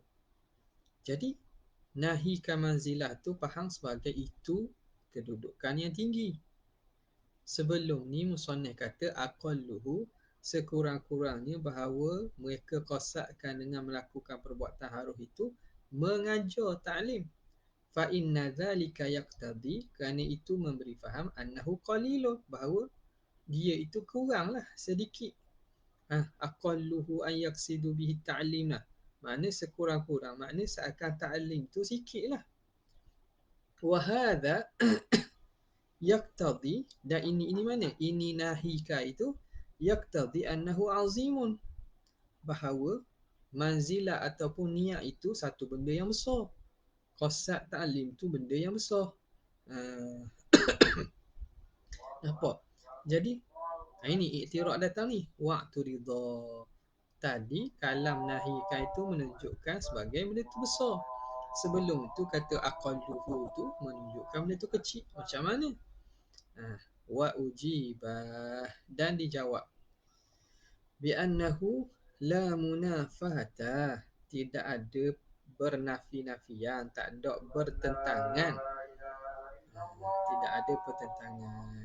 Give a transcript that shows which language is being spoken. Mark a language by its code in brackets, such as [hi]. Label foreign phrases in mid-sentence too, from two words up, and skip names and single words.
[ms] Jadi [ar] ناهيك منزلة [ms] tu faham sebagai itu kedudukan yang tinggi. Sebelum ni musannif kata aqalluhu, sekurang-kurangnya bahawa mereka qasadkan dengan melakukan perbuatan haruh itu mengajar, ta'lim. [ar] فإن ذلك يقتضي, [ms] kerana itu memberi faham [ar] أنه قليل, [ms] bahawa dia itu kuranglah, sedikit. [ar] أقله أن يقصد به تعليم lah. [ms] Makna sekurang-kurang, makna seakan ta'lim tu sikitlah. [ar] وهذا يقتضي, [ms] dan ini mana? Ini nahika itu [ar] يقتضي أنه عظيم, [ms] bahawa manzilah ataupun niat itu satu benda yang besar. Qasad ta'lim tu benda yang besar. Nampak? Jadi ini iktiraf datang ni. Wa'tu ridha. Tadi kalam nahika itu menunjukkan sebagai benda tu besar. Sebelum tu kata aqalluhu tu menunjukkan benda tu kecil. Macam mana? [ar] وأجيب, [ms] dan dijawab. [ar] بأنه لا منافاة, [ms] tidak ada bernafi-nafian, tak ada bertentangan. Tidak ada pertentangan.